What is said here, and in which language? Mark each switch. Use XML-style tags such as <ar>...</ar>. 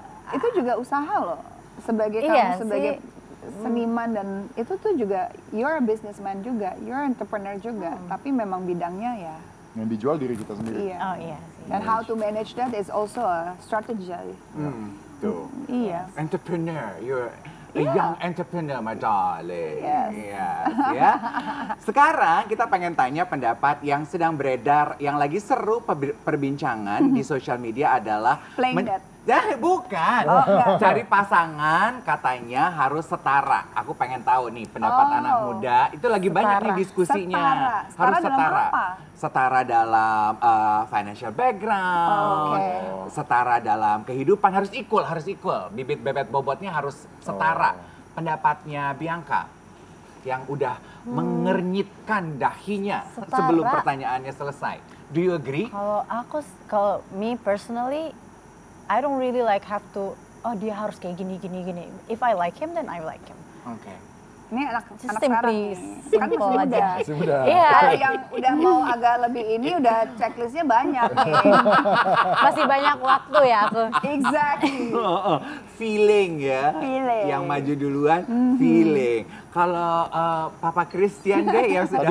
<id>itu juga usaha loh sebagai kamu sebagai seniman dan itu tuh juga</id> <en>you're a businessman</en> <id>juga,</id> <en>you're entrepreneur</en> <id>juga, tapi memang bidangnya ya yang dijual diri kita sendiri. Iya. Oh iya.</id> <en>And how to manage that is also a strategy.</en> <id>Tuh. Iya.</id> <en>Entrepreneur, you're a young entrepreneur, my darling. Yes.</en> <id>Ya. Sekarang kita pengen tanya pendapat yang sedang beredar, yang lagi seru perbincangan di sosial media adalah</id> <en>Playing that.</en> <id>Bukan. Cari pasangan katanya harus setara. Aku pengen tahu nih pendapat anak muda. Itu lagi banyak nih diskusinya. Harus setara. Setara dalam financial background, setara dalam kehidupan, harus equal. Bibit bebet bobotnya harus setara. Pendapatnya Bianca yang udah mengernyitkan dahinya sebelum pertanyaannya selesai.</id> <en>Do you agree?</en> <id>Kalau</id> <en>me personally, I don't really like have to,</en> <id>dia harus kayak gini.</id> <en>If I like him, then I like him. Okay.</en> <id>Ini anak</id> <en>Simply</en> <id>sekarang nih. Kan simple aja. Iya. Kalau yang udah mau agak lebih ini udah checklistnya banyak nih. Masih banyak waktu ya aku.</id> <en>Exactly.</en> <id>Feeling ya. Feeling. Yang maju duluan, feeling. Kalau Papa Christian deh yang sudah.</id>